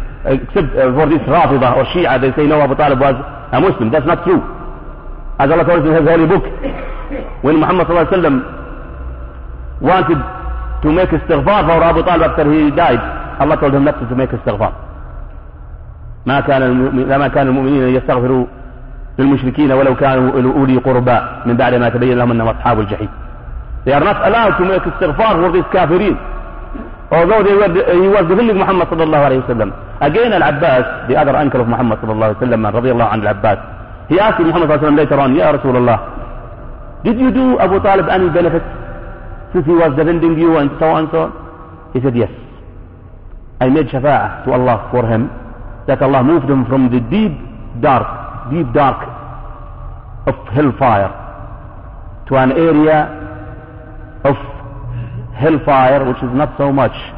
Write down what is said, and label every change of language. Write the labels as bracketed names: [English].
[English] Except for this Rafida or Shia, they say, no, Abu Talib was a Muslim. That's not true. As Allah told us in his holy book, when Muhammad sallallahu alayhi wa sallam wanted to make istighfar for Abu Talib after he died, Allah told him not to make istighfar. [Arabic] ما كان المؤمنين يستغفروا للمشركين ولو كانوا أولي قربى من بعد ما تبين لهم أنهم أصحاب الجحيم. [English] They are not allowed to make استغفار for these كافرين. Although he was defending Muhammad صلى الله عليه وسلم. Again العباس, the other uncle of Muhammad صلى الله عليه وسلم, [Arabic] رضي الله عن العباس. [English] He asked Muhammad صلى الله عليه وسلم later on, [Arabic] يا رسول الله, [English] did you do Abu Talib any benefit since he was defending you and so on and so on? He said, yes, I made شفاعة to Allah for him, that Allah moved him from the deep dark of hellfire to an area of hellfire which is not so much